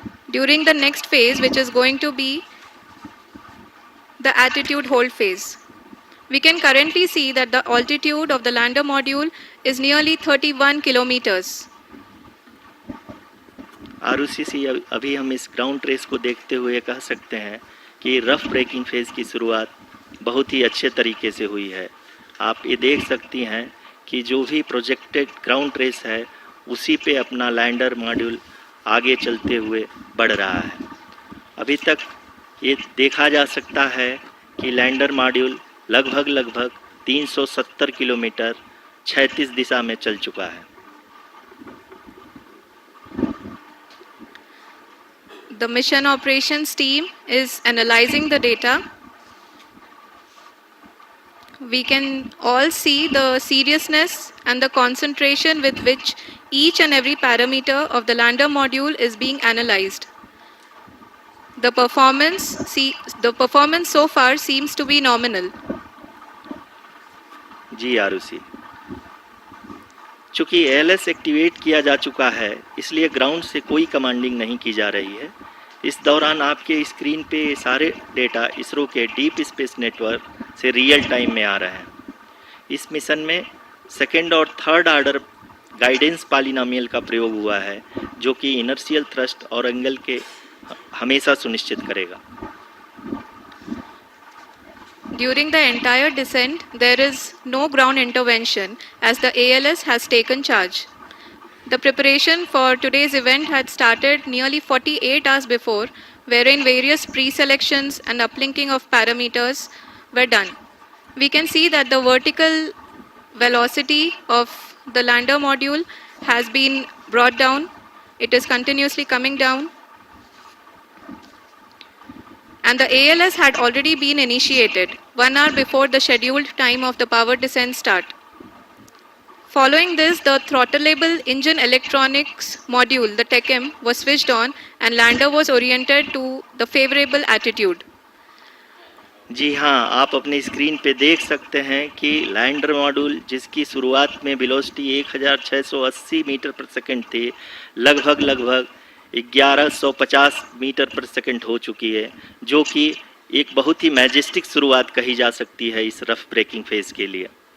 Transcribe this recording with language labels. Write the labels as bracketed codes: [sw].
[en] During the next phase, which is going to be the attitude hold phase, we can currently see that the altitude of the lander module is nearly 31 kilometers. [hi] Arushi, अभी हम इस ground trace को देखते हुए कह सकते हैं कि रफ ब्रेकिंग फेज की शुरुआत बहुत ही अच्छे तरीके से हुई है। आप ये देख सकती हैं कि जो भी प्रोजेक्टेड ग्राउंड ट्रेस है, उसी पे अपना लैंडर मॉड्यूल आगे चलते हुए बढ़ रहा है। अभी तक ये देखा जा सकता है कि लैंडर मॉड्यूल लगभग 370 किलोमीटर क्षैतिज दिशा में चल चुका है। [en] The mission operations team is analyzing the data. We can all see the seriousness and the concentration with which each and every parameter of the lander module is being analyzed. The performance so far seems to be nominal. [hi] जी आरुषि, चूँकि LS activate किया जा चुका है, इसलिए ground से कोई commanding नहीं की जा रही है। इस दौरान आपके स्क्रीन पे ये सारे डेटा इसरो के डीप स्पेस नेटवर्क से रियल टाइम में आ रहे हैं। इस मिशन में सेकेंड और थर्ड ऑर्डर गाइडेंस पॉलिनोमियल का प्रयोग हुआ है, जो कि इनर्शियल थ्रस्ट और एंगल के हमेशा सुनिश्चित करेगा। [en] During the entire descent, there is no ground intervention as the ALS has taken charge. The preparation for today's event had started nearly 48 hours before, wherein various pre-selections and uplinking of parameters were done. We can see that the vertical velocity of the lander module has been brought down. It is continuously coming down. And the ALS had already been initiated 1 hour before the scheduled time of the power descent start. Following this, the throttleable engine electronics module, the TECM, was switched on and lander was oriented to the favorable attitude. [hi] जी हाँ, आप अपनी screen पे देख सकते हैं कि lander module जिसकी शुरुआत में वेलोसिटी 1680 मीटर पर सेकंड थी, लगभग 1150 मीटर पर सेकंड हो चुकी है, जो कि एक बहुत ही मैजेस्टिक शुरुआत कही जा सकती है इस रफ ब्रेकिंग फेज के लिए।